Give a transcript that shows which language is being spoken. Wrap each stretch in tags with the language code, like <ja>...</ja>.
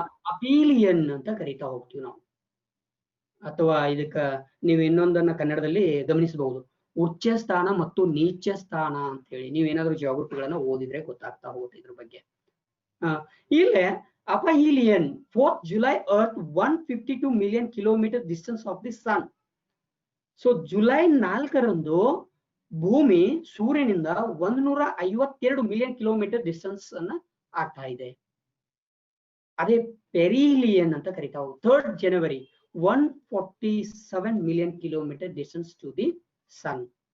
<kn>ಅಪೀಲಿಯನ್ ಅಂತ ಕರಿತಾ ಹೋಗ್ತೀವಿ ನಾವು, ಅಥವಾ ಇದಕ್ಕ ನೀವು ಇನ್ನೊಂದನ್ನ ಕನ್ನಡದಲ್ಲಿ ಗಮನಿಸಬಹುದು, ಉಚ್ಚ ಸ್ಥಾನ ಮತ್ತು ನೀಚ ಸ್ಥಾನ ಅಂತ ಹೇಳಿ. ನೀವೇನಾದ್ರೂ ಜಿಯೋಗ್ರಫಿಗಳನ್ನ ಓದಿದ್ರೆ ಗೊತ್ತಾಗ್ತಾ ಹೋಗುತ್ತೆ ಇದ್ರ ಬಗ್ಗೆ.</kn> <en>ಇಲ್ಲೇ aphelion 4th July Earth 152 million kilometer distance of the sun.</en> <kn>So July 4ರಂದು ಭೂಮಿ ಸೂರ್ಯನಿಂದ 152 ಮಿಲಿಯನ್ ಕಿಲೋಮೀಟರ್ ಡಿಸ್ಟೆನ್ಸ್ ಅನ್ನ ಆಗ್ತಾ ಇದೆ.</kn> <en>ಅದೇ ಪೆರಿಲಿಯನ್</en> <kn>ಅಂತ ಕರಿತಾ ಹೋಗಿ</kn> <en>3rd January 147 million kilometer distance to the sun.</en>